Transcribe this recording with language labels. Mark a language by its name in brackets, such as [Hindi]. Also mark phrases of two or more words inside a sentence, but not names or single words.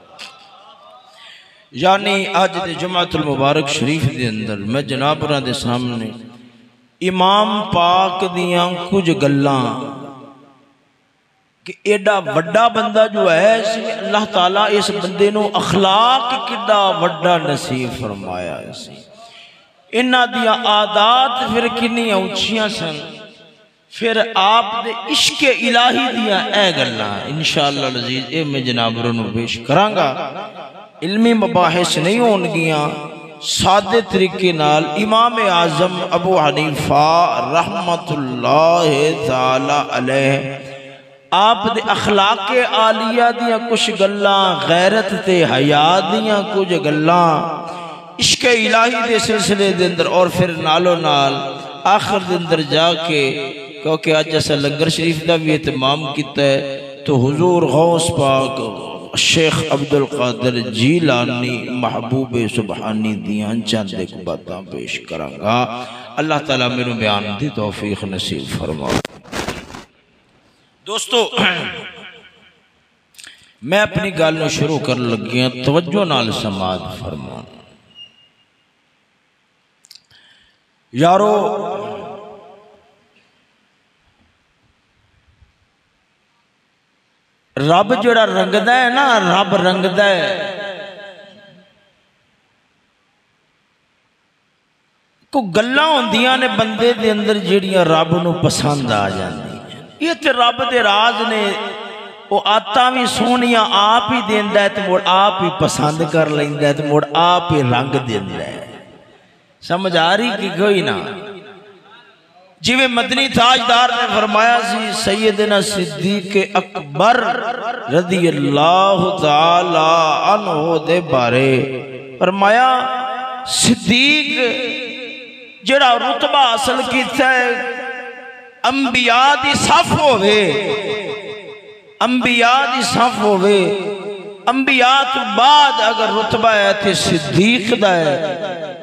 [Punjabi] یعنی آج دے جمعۃ المبارک شریف دے اندر میں جناب راہ دے سامنے امام پاک دیاں کچھ گلاں کہ ایڈا وڈا بندہ جو ہے اللہ تعالیٰ اس بندے نو اخلاق کڈا وڈا نصیب فرمایا ہے. انہاں دیاں عادات پھر کنی اونچیاں سن. پھر آپ دے عشق الہی دیاں اے گلاں [Arabic] انشاءاللہ العزیز [Punjabi] اے میں جناب نو پیش کراں گا. علمی مباحث نہیں ہون گیاں، سادے طریقے نال امام اعظم ابو حنیفہ [Arabic] رحمت اللہ تعالی علیہ [Punjabi] آپ دے اخلاق عالیہ دیاں کچھ گلاں، غیرت تے حیا دیاں کچھ گلاں، عشق الہی دے سلسلے دے اندر، اور پھر نالو نال آخر دے اندر جا کے کیونکہ آج جیسا لنگر شریف دا بھی اہتمام کیتا ہے تو حضور غوث پاک شیخ عبدالقادر جیلانی محبوب سبحانی دیاں چند ایک باتاں پیش کراں گا. اللہ تعالیٰ میرے بیان دی توفیق نصیب فرمائے. دوستو میں اپنی گل نو شروع کر لگیاں، توجہ نال سماعت فرمان. یارو رب جڑا رنگدا ہے نا، رب رنگدا ہے کو گلاں ہوندیاں نے بندے دے اندر جڑیاں رب نو پسند آ جاندی. یہ تے رب دے راز نے، وہ آتا بھی سونیاں آپ ہی دیندا ہے تے مڑ آپ ہی پسند کر لیندا ہے تے مڑ آپ ہی رنگ دیندا ہے. سمجھ آ رہی کہ کوئی نہ؟ جویں مدنی تاجدار نے فرمایا سی سیدنا صدیق اکبر [Arabic] رضی اللہ تعالی عنہ [Punjabi] دے بارے فرمایا صدیق جڑا رتبہ حاصل کیتا ہے انبیاء دی صف ہوئے، انبیاء دی صف ہوئے، انبیاء تو بعد اگر رتبہ ہے تے صدیق دا ہے.